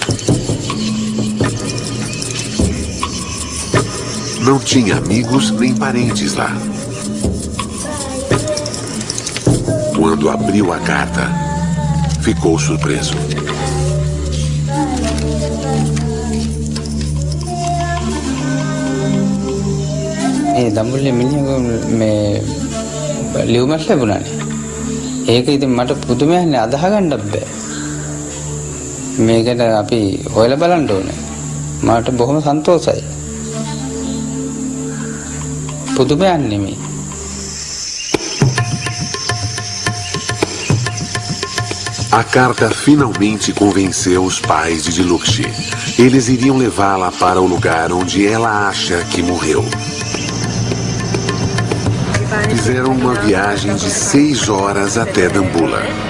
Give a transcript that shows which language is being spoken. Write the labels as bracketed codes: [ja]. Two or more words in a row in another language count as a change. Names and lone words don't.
[pt] Não tinha amigos nem parentes lá. Quando abriu a carta, ficou surpreso. [si] Dambulla මිනිහගේ ලියුමක් ලැබුණානේ. ඒක ඉතින් මට පුදුමයක්නේ අදහ ගන්නත් බෑ. මේකට අපි හොයලා බලන්න ඕනේ. මට බොහොම සන්තෝෂයි. පුදුමයක් නෙමෙයි. [pt] A carta finalmente convenceu os pais de Dilukshy. Eles iriam levá-la para o lugar onde ela acha que morreu. Fizeram uma viagem de 6 horas até Dambulla.